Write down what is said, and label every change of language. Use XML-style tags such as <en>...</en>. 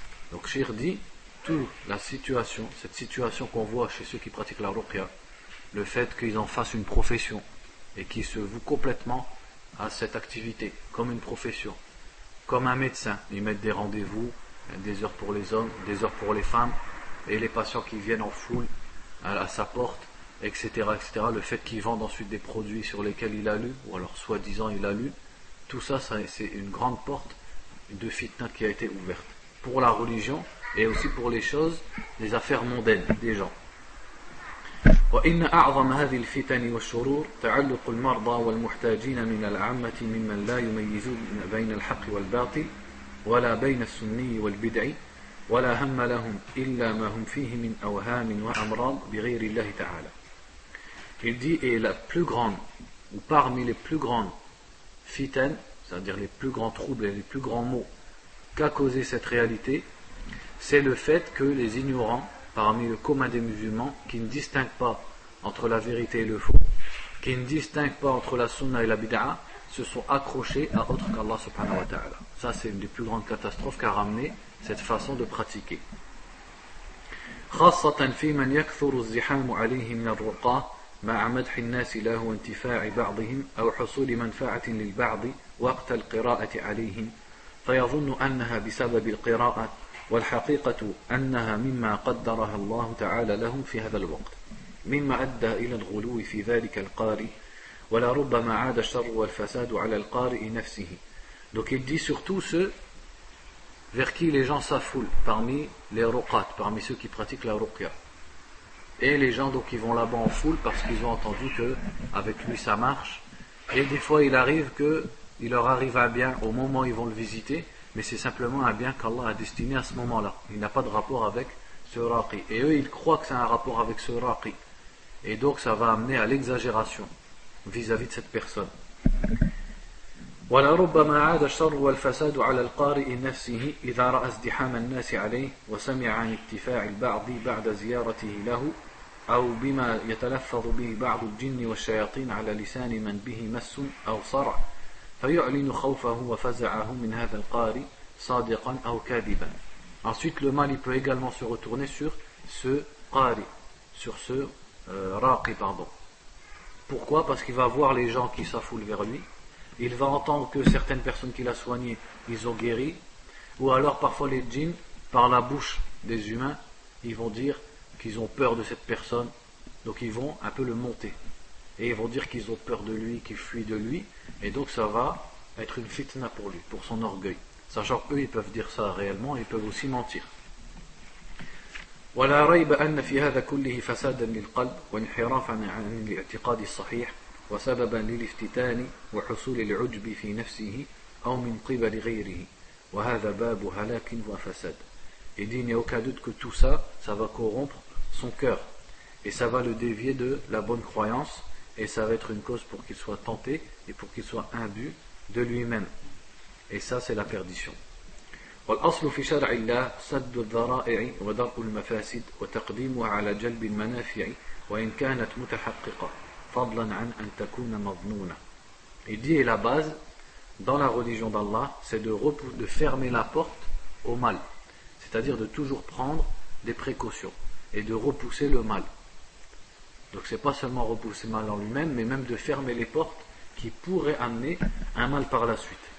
<fr>Donc Cheikh dit, cette situation qu'on voit chez ceux qui pratiquent la ruqya, le fait qu'ils en fassent une profession et qu'ils se vouent complètement à cette activité comme une profession, comme un médecin, ils mettent des rendez-vous, des heures pour les hommes, des heures pour les femmes, et les patients qui viennent en foule à sa porte, etc., etc. Le fait qu'ils vendent ensuite des produits sur lesquels il a lu, ou alors soi-disant il a lu, tout ça, c'est une grande porte de fitna qui a été ouverte pour la religion et aussi pour les choses, les affaires mondaines des gens.</fr> <ar>وإن أعظم هذه الفتن والشرور تعلق المرضى والمحتاجين من العامة ممن لا يميزون بين الحق والباطل ولا بين السني والبدعي ولا هم لهم إلا ما هم فيه من أوهام وأمراض بغير الله تعالى.</ar> <fr>Il dit, et la plus grande, ou parmi les plus grandes fitan, c'est-à-dire les plus grands troubles et les plus grands maux qu'a causé cette réalité, c'est le fait que les ignorants parmi le commun des musulmans, qui ne distinguent pas entre la vérité et le faux, qui ne distinguent pas entre la sunna et la bid'a, se sont accrochés à autre qu'Allah</fr> <ar>subhanahu wa ta'ala.</ar> <fr>Ça, c'est une des plus grandes catastrophes qu'a ramené cette façon de pratiquer.</fr> <ar>خاصة في من يكثر الزحام عليه من الرقاة مع مدح الناس له وانتفاع بعضهم أو حصول منفعة للبعض وقت القراءة عليهم فيظن أنها بسبب القراءة والحقيقة أنها مما قدرها الله تعالى لهم في هذا الوقت مما أدى إلى الغلو في ذلك القارئ ولربما عاد الشر والفساد على القارئ نفسه.</ar> <fr>Donc il dit surtout ceux vers qui les gens s'affoulent parmi les ruqat, parmi ceux qui pratiquent la ruqya. Et les gens donc qui vont là-bas en foule parce qu'ils ont entendu que avec lui ça marche. Et des fois il arrive qu'il leur arrive un bien au moment où ils vont le visiter, mais c'est simplement un bien qu'Allah a destiné à ce moment-là. Il n'a pas de rapport avec ce raqi. Et eux, ils croient que c'est un rapport avec ce raqi. Et donc, ça va amener à l'exagération vis-à-vis de cette personne.</fr> <ar>ولربما عاد الشر والفساد على القارئ نفسه إذا رأى ازدحام الناس عليه وسمع عن اتفاع البعض بعد زيارته له أو بما يتلفظ به بعض الجن والشياطين على لسان من به مس أو صرع فيعلن خوفه وفزعه من هذا القارئ صادقا أو كاذبا.</ar> <fr>Ensuite, le mal il peut également se retourner sur ce qari, sur ce raqi, pardon. Pourquoi? Parce qu'il va voir les gens qui s'affoulent vers lui, il va entendre que certaines personnes qu'il a soignées, ils ont guéri, ou alors parfois les djinns, par la bouche des humains, ils vont dire qu'ils ont peur de cette personne, donc ils vont un peu le monter. Et ils vont dire qu'ils ont peur de lui, qu'ils fuient de lui, et donc ça va être une fitna pour lui, pour son orgueil. Sachant qu'eux, ils peuvent dire ça réellement, ils peuvent aussi mentir.</fr> <ar>ولا ريب أن في هذا كله فسادا للقلب وانحرافا عن الاعتقاد الصحيح وسببا للافتتان وحصول العجب في نفسه أو من قبل غيره وهذا باب هلاك وفساد.</ar> <fr>Il dit, il n'y a aucun doute que tout ça, ça va corrompre son cœur et ça va le dévier de la bonne croyance et ça va être une cause pour qu'il soit tenté et pour qu'il soit imbu de lui-même. Et ça, c'est la perdition.</fr> <ar>والأصل في شرع الله سد الذرائع ودرء المفاسد وتقديمها على جلب المنافع وإن كانت متحققة فضلا عن أن تكون مظنونة.</ar> <fr>Il dit, et la base dans la religion d'Allah, c'est de fermer la porte au mal, c'est-à-dire de toujours prendre des précautions et de repousser le mal. Donc c'est pas seulement repousser le mal en lui-même, mais même de fermer les portes qui pourraient amener un mal par la suite.</fr>